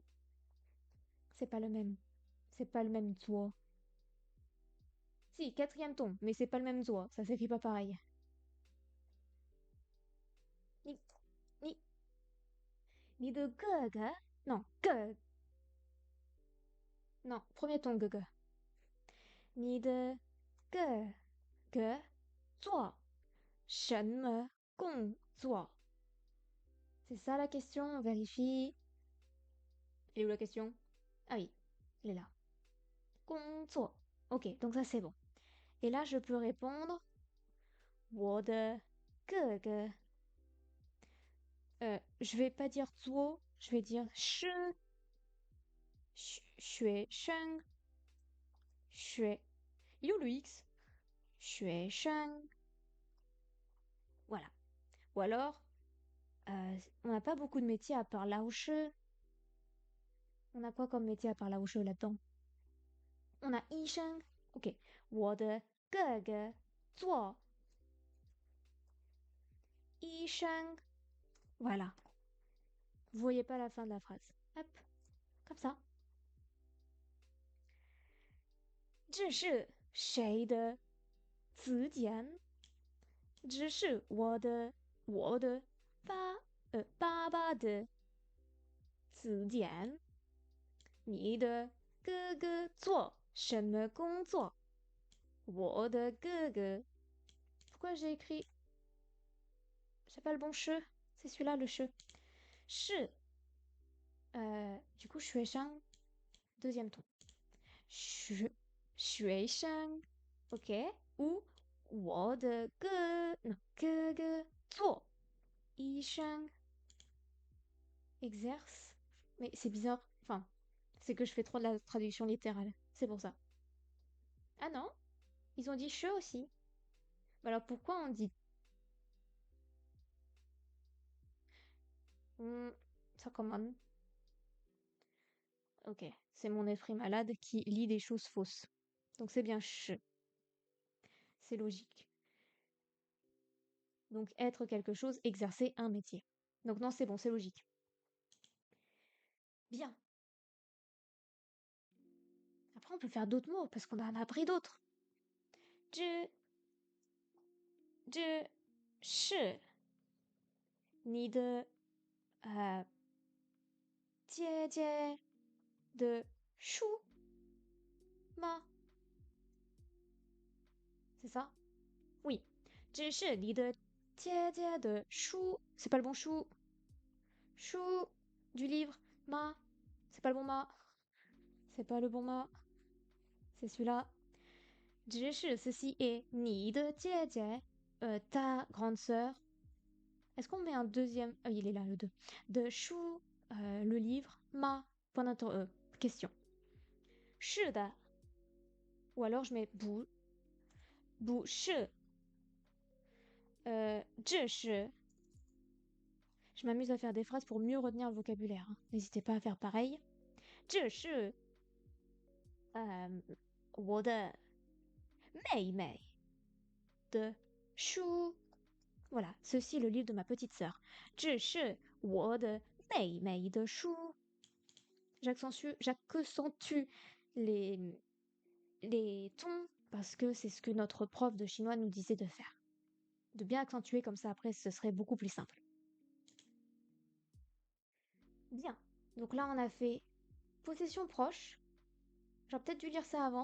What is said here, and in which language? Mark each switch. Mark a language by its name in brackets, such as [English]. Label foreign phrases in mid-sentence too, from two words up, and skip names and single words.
[French] C'est pas le même. C'est pas le même zuo. Si, quatrième ton, mais c'est pas le même zuo, ça s'écrit pas pareil. [Chinese] 你你你的哥. [French] Non, ge. Non, premier ton ge. [Chinese] 你的哥做什么工作? [French] C'est ça la question, on vérifie. Elle est où la question? Ah oui, elle est là. [Chinese] 工作. [French] Ok, donc ça c'est bon. Et là je peux répondre [Chinese] 我的哥哥. [French] Je vais pas dire zuo, je vais dire shi. [Chinese] 学生。学. [French] Il est où le X? [Chinese] 学生. [French] Voilà. Ou alors, on n'a pas beaucoup de métiers à part [Chinese] 老师. [French] On a quoi comme métier à part [Chinese] 老师 [French] là-dedans? On a [Chinese] 医生. Ok. 我的哥哥做医生. [French] Voilà. Vous voyez pas la fin de la phrase. Hop. Comme ça. [Chinese] 这是谁的词典? 这是我的爸爸的词典. 你的哥哥做什么工作? 我的哥哥. [French] Pourquoi j'ai écrit? C'est pas le bon che. C'est celui-là le che. [Chinese] 是. [French] Du coup, [Chinese] 水上. [French] Deuxième ton. [Chinese] 水上. [French] Ok. [Chinese] Ou 我的哥哥做医生 exerce. [French] Mais c'est bizarre. Enfin, c'est que je fais trop de la traduction littérale. C'est pour ça. Ah non, ils ont dit che aussi. Alors pourquoi on dit ça commande? Ok, c'est mon esprit malade qui lit des choses fausses. Donc c'est bien che. C'est logique. Donc être quelque chose, exercer un métier. Donc non, c'est bon, c'est logique. Bien. Après, on peut faire d'autres mots parce qu'on en a appris d'autres. [Chinese] 这是你的姐姐的书吗？ [French] C'est ça? Oui. [Chinese] 只是你的姐姐的书, [French] c'est pas le bon chou. Chou du livre, ma, c'est pas le bon ma. C'est pas le bon ma. C'est celui-là. [Chinese] 只是 [French] ceci est [Chinese] 你的姐姐, [French] ta grande sœur. Est-ce qu'on met un deuxième? Ah oui, il est là, le 2. De chou, le livre, ma, point question. [Chinese] 是的. Ou alors je mets 不是. 这是. [French] Je m'amuse à faire des phrases pour mieux retenir le vocabulaire, hein. N'hésitez pas à faire pareil. [Chinese] 这是我的妹妹的书. [French] Voilà, ceci est le livre de ma petite sœur. [Chinese] 这是我的妹妹的书. [French] J'accentue les tons parce que c'est ce que notre prof de chinois nous disait de faire. De bien accentuer comme ça après, ce serait beaucoup plus simple. Bien. Donc là, on a fait possession proche. J'aurais peut-être dû lire ça avant.